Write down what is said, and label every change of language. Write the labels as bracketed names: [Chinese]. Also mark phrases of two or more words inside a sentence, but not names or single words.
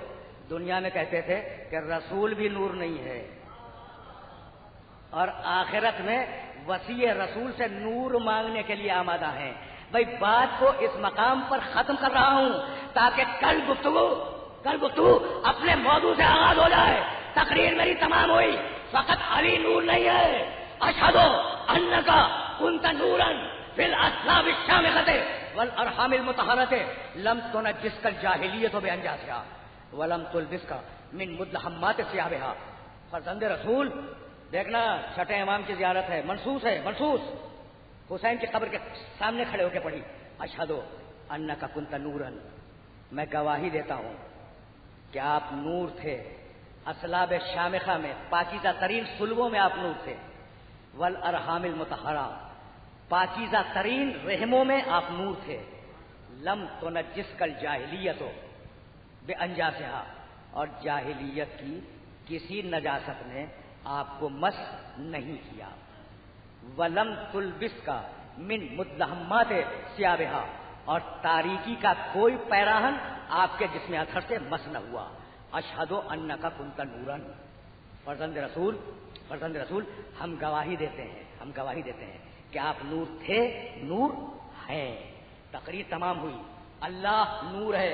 [Urdu] دنیا میں کہتے تھے کہ رسول بھی نور نہیں ہے، اور آخرت میں وسیع رسول سے نور مانگنے کے لیے آمادہ ہیں. بھائی بات کو اس مقام پر ختم کر رہا ہوں تاکہ کل گفتگو اپنے موضوع سے آغاز ہو جائے. تقریر میری تمام ہوئی، فقط علی نور نہیں ہے. [Arabic] اشہد انک کنت نورا فی الاصلاب الشامخۃ والارحام المطہرۃ لم تنجسک الجاہلیۃ بانجاسها ولم تلبسک من مدلحمات ثیابها. [Urdu] فرزند رسول دیکھنا، چھٹے امام کی زیارت ہے، منصوص حسین کی قبر کے سامنے کھڑے ہو کے پڑھی [Arabic] اشہد انک کنت نورا، [Urdu] میں گواہی دیتا ہوں کہ آپ نور تھے. اصلاب شامخہ میں، پاکیزہ ترین صلبوں میں آپ نور تھے. [Arabic] والارحام المطہرہ، [Urdu] پاکیزہ ترین رحموں میں آپ نور تھے. [Arabic] لم تنجسک الجاہلیۃ بانجاسها، [Urdu] اور جاہلیت کی کسی نجاست نے آپ کو مس نہیں کیا. [Arabic] ولم تلبسک من مدلحمات ثیابها، [Urdu] اور تاریکی کا کوئی پیراہن آپ کے جسم اطہر سے مس نہ ہوا. [Arabic] اشہد انک کنت نورا. [Urdu] فرزند رسول ہم گواہی دیتے ہیں کہ آپ نور تھے، نور ہیں. تقریر تمام ہوئی. اللہ نور ہے.